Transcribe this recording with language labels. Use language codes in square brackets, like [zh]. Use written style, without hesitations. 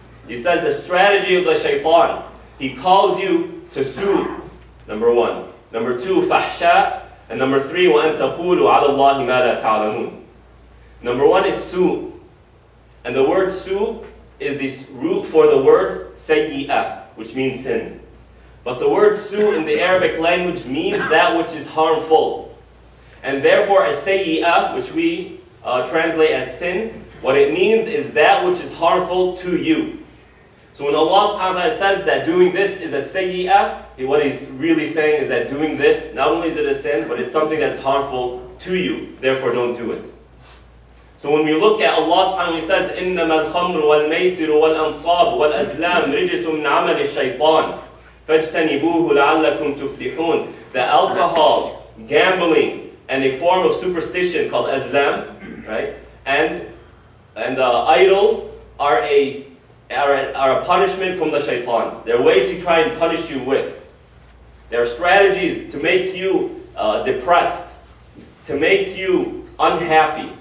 [en] He says the strategy of the shaitan. He calls you to su', number one. Number two, fahsha. And number three, [ar] وَأَن تَقُولُوا عَلَى اللَّهِ مَا لَا تَعْلَمُونَ. [en] Number one is su'. And the word su' is the root for the word sayyi'ah, which means sin. But the word su' in the Arabic language means that which is harmful. And therefore, as sayyi'ah, which we translate as sin, what it means is that which is harmful to you. So when Allah subhanahu wa ta'ala says that doing this is a sayyi'ah, what He's really saying is that doing this, not only is it a sin, but it's something that's harmful to you. Therefore, don't do it. So when we look at Allah subhanahu wa ta'ala, He says, [ar] إِنَّمَا الْخَمْرُ وَالْمَيْسِرُ وَالْأَنصَابُ وَالْأَزْلَامُ رِجِسٌ مِّنْ عَمَلِ الشَّيْطَانِ فَاجْتَنِبُوهُ لَعَلَّكُمْ تُفْلِحُونَ. [en] The alcohol, gambling, and a form of superstition called azlam, right? And idols are a punishment from the shaitan. There are ways he tries to punish you with. There are strategies to make you depressed, to make you unhappy.